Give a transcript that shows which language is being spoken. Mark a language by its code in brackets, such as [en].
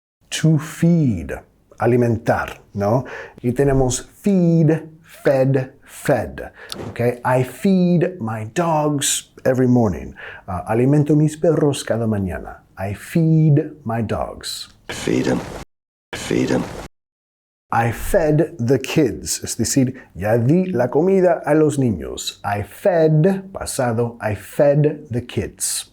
[en] To feed. [es] Alimentar, ¿no? Y tenemos [en] feed, fed, fed. Okay? I feed my dogs every morning. [es] Alimento mis perros cada mañana. [en] I feed my dogs. Feed him. Feed him. I fed the kids, [es] es decir, ya di la comida a los niños. [en] I fed, [es] pasado, [en] I fed the kids.